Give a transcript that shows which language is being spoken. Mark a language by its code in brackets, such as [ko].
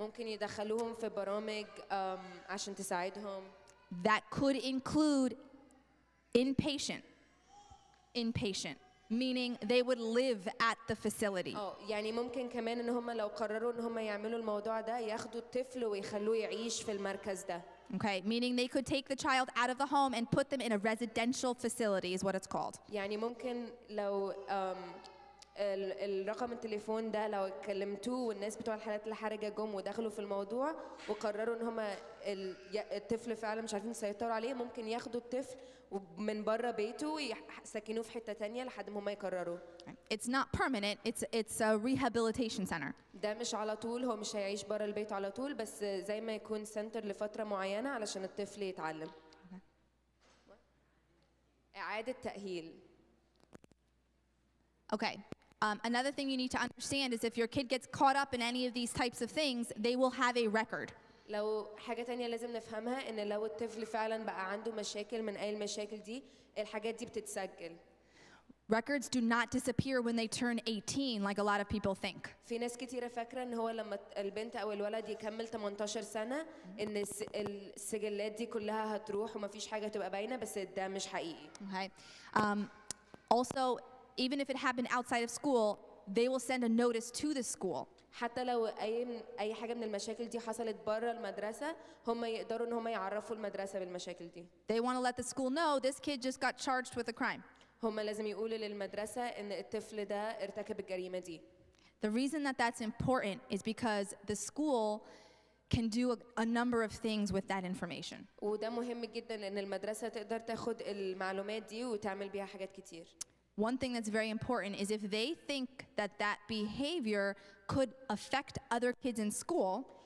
[ar] ممكن يدخلوهم في برامج عشان تساعدهم. [en] that could include inpatient, meaning they would live at the facility. [ar] يعني ممكن كمان ان هم لو قرروا ان هم يعملوا الموضوع ده ياخدوا الطفل ويخلوه يعيش في المركز ده. [en] Okay, meaning they could take the child out of the home and put them in a residential facility is what it's called. [ar] يعني ممكن لو الرقم التليفون ده لو كلمتوه والناس بتوع الحالات الحرجة جم ودخلوا في الموضوع وقرروا ان هم الطفل فعلا مش عارفين يسيطروا عليه ممكن ياخدوا الطفل من بره بيته ويسكنوه في حتة تانية لحد ما هم يقرروا. [en] It's not permanent, it's a rehabilitation center. [ar] ده مش على طول هو مش هيعيش بره البيت على طول بس زي ما يكون سنتر لفترة معينة علشان الطفل يتعلم. إعادة تأهيل. [en] Okay. Another thing you need to understand is if your kid gets caught up in any of these types of things, they will have a record. [ar] لو حاجة تانية لازم نفهمها إن لو الطفل فعلاً بقى عنده مشاكل من أي المشاكل دي الحاجات دي بتتسجل. [en] Records do not disappear when they turn 18 like a lot of people think. [ar] في ناس كتيرة فاكرة إن هو لما البنت أو الولد يكمل 18 سنة إن السجلات دي كلها هتروح ومفيش حاجة تبقى باينة بس ده مش حقيقي. [en] Okay. Also, even if it happened outside of school, they will send a notice to the school. [ar] حتى لو أي حاجة من المشاكل دي حصلت بره المدرسة هم يقدروا إن هم يعرفوا المدرسة بالمشاكل دي. [en] They want to let the school know this kid just got charged with a crime. [ar] هم لازم يقولوا للمدرسة إن الطفل ده ارتكب الجريمة دي. [en] The reason that that's important is because the school can do a number of things with that information. [ar] وده مهم جدا لأن المدرسة تقدر تاخد المعلومات دي وتعمل بيها حاجات كتير. [en] One thing that's very important is if they think that behavior could affect other kids in school,